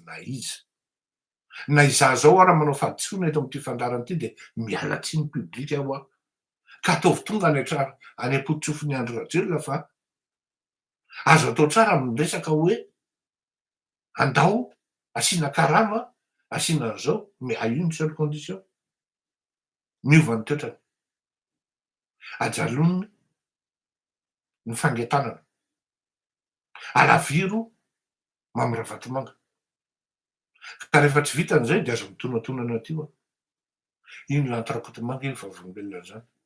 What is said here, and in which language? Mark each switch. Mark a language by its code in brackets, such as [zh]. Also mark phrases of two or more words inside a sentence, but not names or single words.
[mg] Na izaho zao ara manao fahadisoana eto amin'ity fandarana ity de miala tsiny publika aho aho. Ka ataovy tonga any ampotsofin'ny Andro Rajoelina fa azo atao tsara miresaka hoe andao, asiana karama, asiana an'izao, [fr] mais à une seule condition. [mg] Miova ny toetrany. Ajaloniny ny fangetanana. Alaviro Mamy Ravatomanga. Ka rehefa tsy vitan'izay de azo mitonatonana ty aho. Iny lanitra Rakotomanga iny vavolombelona zany.